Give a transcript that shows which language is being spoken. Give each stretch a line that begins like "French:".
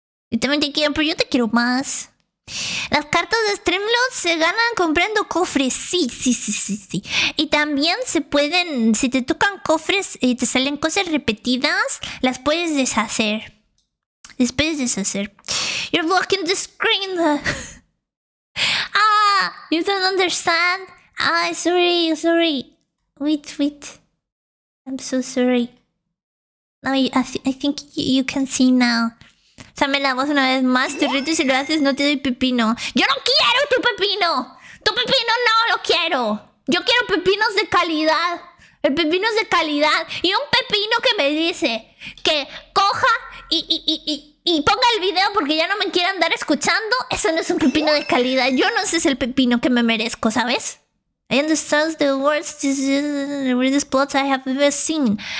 Spanish: Yo también te quiero, pero yo te quiero más. Las cartas de Streamlabs se ganan comprando cofres. Sí. Y también se pueden, si te tocan cofres y te salen cosas repetidas, las puedes deshacer. Las puedes deshacer.
English: You're blocking the screen. You don't understand. Sorry. Wait. I'm so sorry. No, I think you can see now.
Spanish: Dame la voz una vez más, te reto y si lo haces no te doy pepino. ¡Yo no quiero tu pepino! ¡Tu pepino no lo quiero! Yo quiero pepinos de calidad. El pepino es de calidad. Y un pepino que me dice que coja y ponga el video porque ya no me quiere andar escuchando. Eso no es un pepino de calidad. Yo no sé si es el pepino que me merezco, ¿sabes?
English: I understand the words, this is the weirdest plots I have ever seen.